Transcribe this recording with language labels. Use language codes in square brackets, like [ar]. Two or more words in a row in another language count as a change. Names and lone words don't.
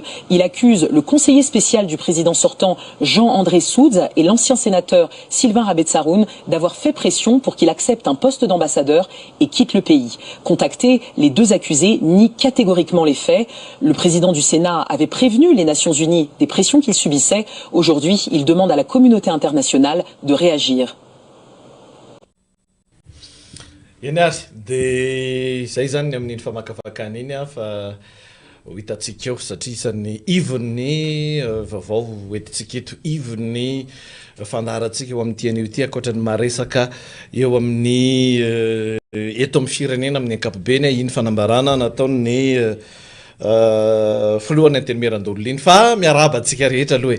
[fr] Il accuse le conseiller spécial du président sortant, Jean-André Soudz, et l'ancien sénateur Sylvain Rabetsaroun d'avoir fait pression pour qu'il accepte un poste d'ambassadeur et quitte le pays. Contactés, les deux accusés nient catégoriquement les faits. Le président du Sénat avait prévenu les Nations Unies des pressions qu'il subissait. Aujourd'hui, il demande à la communauté internationale de réagir. [mg] Dia zay zany amin'iny famakafakana iny fa hitantsika eo satria isan'ny ivon'ny vaovao entintsika eto ivon'ny fandaharantsika eo amin'ity anio ity ankoatran'ny maresaka eo amin'ny eto amin'ny firenena amin'ny ankapobeny iny fanambarana nataon'ny filohan'ny antenemeran-dolona iny fa miaraba antsika rehetra aloha